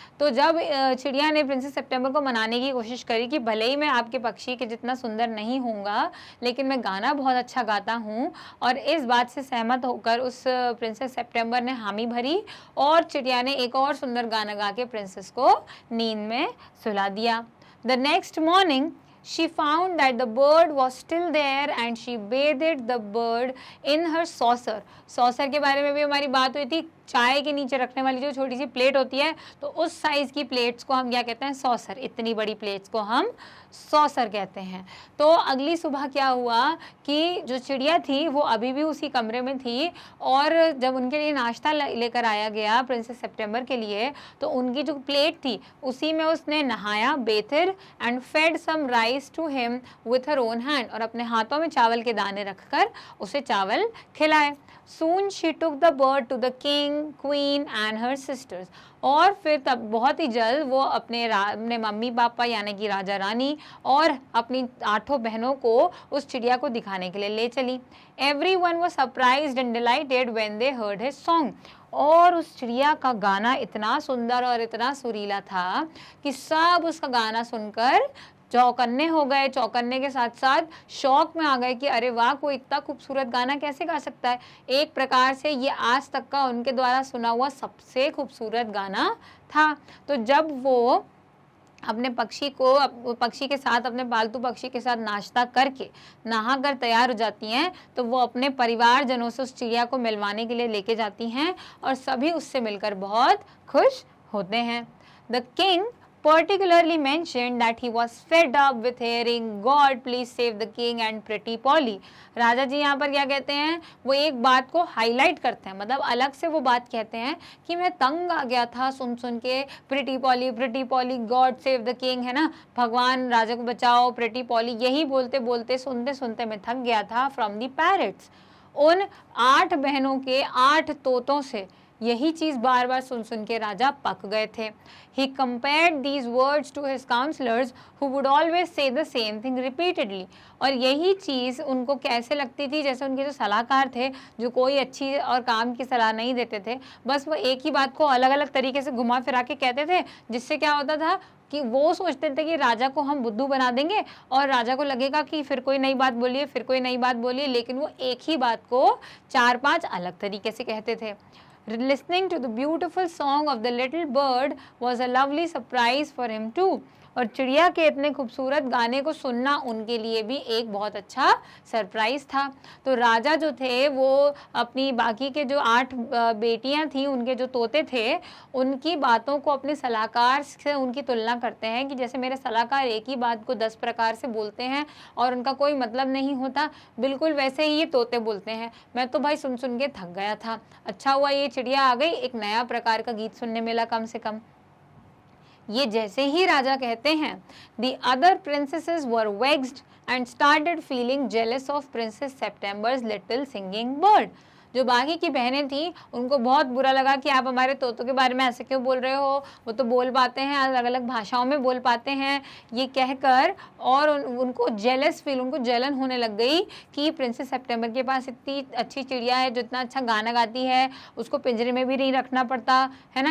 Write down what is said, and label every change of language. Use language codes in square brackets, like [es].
[hi] तो जब चिड़िया ने प्रिंसेस सेप्टेम्बर को मनाने की कोशिश करी कि भले ही मैं आपके पक्षी के जितना सुंदर नहीं होऊंगा लेकिन मैं गाना बहुत अच्छा गाता हूँ, और इस बात से सहमत होकर उस प्रिंसेस सेप्टेम्बर ने हामी भरी और चिड़िया ने एक और सुंदर गाना गा के प्रिंसेस को नींद में सुला दिया। [en] The next morning she found that the bird was still there and she bathed the bird in her saucer. [hi] saucer के बारे में भी हमारी बात हुई थी। चाय के नीचे रखने वाली जो छोटी सी प्लेट होती है, तो उस साइज़ की प्लेट्स को हम क्या कहते हैं, सॉसर। इतनी बड़ी प्लेट्स को हम सॉसर कहते हैं। तो अगली सुबह क्या हुआ कि जो चिड़िया थी वो अभी भी उसी कमरे में थी, और जब उनके लिए नाश्ता लेकर आया गया प्रिंसेस सेप्टेम्बर के लिए, तो उनकी जो प्लेट थी उसी में उसने नहाया, [en] bathed her and fed some rice to him with her own hand, [hi] और अपने हाथों में चावल के दाने रखकर उसे चावल खिलाए। [en] Soon she took the bird to the king, queen and her sisters. [hi] और फिर तब बहुत ही जल्द वो अपने मम्मी पापा यानी कि राजा रानी और अपनी 8 बहनों को उस चिड़िया को दिखाने के लिए ले चली। [en] Everyone was surprised and delighted when they heard his song. [hi] और उस चिड़िया का गाना इतना सुंदर और इतना सुरीला था कि सब उसका गाना सुनकर चौकन्ने हो गए। चौकन्ने के साथ साथ शौक में आ गए कि अरे वाह, कोई इतना खूबसूरत गाना कैसे गा सकता है। एक प्रकार से ये आज तक का उनके द्वारा सुना हुआ सबसे खूबसूरत गाना था। तो जब वो अपने पक्षी के साथ, अपने पालतू पक्षी के साथ नाश्ता करके नहा कर तैयार हो जाती हैं, तो वो अपने परिवारजनों से उस चिड़िया को मिलवाने के लिए लेके जाती हैं और सभी उससे मिलकर बहुत खुश होते हैं। [en] The king particularly mentioned that he was fed up with hearing God please save the king and pretty Polly. [hi] राजा जी यहाँ पर क्या कहते हैं, वो एक बात को हाईलाइट करते हैं, मतलब अलग से वो बात कहते हैं कि मैं तंग आ गया था सुन सुन के [en] pretty Polly God save the king, [hi] है ना, भगवान राजा को बचाओ, प्रिटी पॉली, यही बोलते बोलते सुनते सुनते मैं थक गया था [en] From the parrots. [hi] उन 8 बहनों के 8 तोतों से यही चीज़ बार बार सुन सुन के राजा पक गए थे। [en] He compared these words to his counselors who would always say the same thing repeatedly। [hi] और यही चीज़ उनको कैसे लगती थी, जैसे उनके जो सलाहकार थे जो कोई अच्छी और काम की सलाह नहीं देते थे, बस वो एक ही बात को अलग अलग तरीके से घुमा फिरा के कहते थे, जिससे क्या होता था कि वो सोचते थे कि राजा को हम बुद्धू बना देंगे और राजा को लगेगा कि फिर कोई नई बात बोलिए, फिर कोई नई बात बोलिए, लेकिन वो एक ही बात को 4-5 अलग तरीके से कहते थे। [en] Listening to the beautiful song of the little bird was a lovely surprise for him too। [hi] और चिड़िया के इतने खूबसूरत गाने को सुनना उनके लिए भी एक बहुत अच्छा सरप्राइज था। तो राजा जो थे वो अपनी बाकी के जो 8 बेटियां थी, उनके जो तोते थे, उनकी बातों को अपने सलाहकार से उनकी तुलना करते हैं कि जैसे मेरे सलाहकार एक ही बात को 10 प्रकार से बोलते हैं और उनका कोई मतलब नहीं होता, बिल्कुल वैसे ही ये तोते बोलते हैं। मैं तो भाई सुन सुन के थक गया था, अच्छा हुआ ये चिड़िया आ गई, एक नया प्रकार का गीत सुनने मिला कम से कम। ये जैसे ही राजा कहते हैं, [en] the other princesses were vexed and started feeling jealous of Princess September's little singing bird। [hi] जो बाकी की बहनें थी उनको बहुत बुरा लगा कि आप हमारे तोतों के बारे में ऐसे क्यों बोल रहे हो, वो तो बोल पाते हैं, अलग अलग भाषाओं में बोल पाते हैं, ये कहकर। और उनको [en] jealous feel, [hi] उनको जलन होने लग गई कि प्रिंसेस सितंबर के पास इतनी अच्छी चिड़िया है जो इतना अच्छा गाना गाती है, उसको पिंजरे में भी नहीं रखना पड़ता है ना।